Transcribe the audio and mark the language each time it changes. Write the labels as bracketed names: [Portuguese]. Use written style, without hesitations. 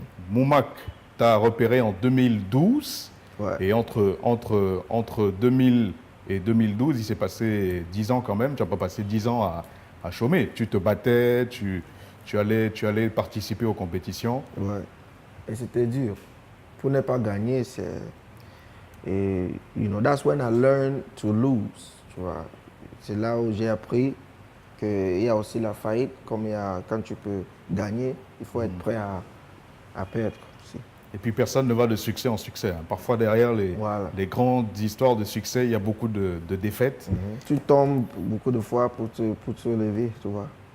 [French] Moumak t'a repéré en 2012. Ouais. Et entre 2000 et 2012, il s'est passé 10 ans quand même. Tu n'as pas passé 10 ans à chômer. Tu te battais, tu allais participer aux compétitions. Ouais. Et c'était dur. Pour ne pas gagner, c'est... Et, [English] that's when I learned to lose. [French] Tu vois. C'est là où j'ai appris qu'il y a aussi la faillite. Comme quand tu peux gagner, il faut être prêt à perdre aussi. Et puis personne ne va de succès en succès. Hein. Parfois derrière les grandes histoires de succès, il y a beaucoup de défaites. Tu tombes beaucoup de fois pour te lever, tu vois.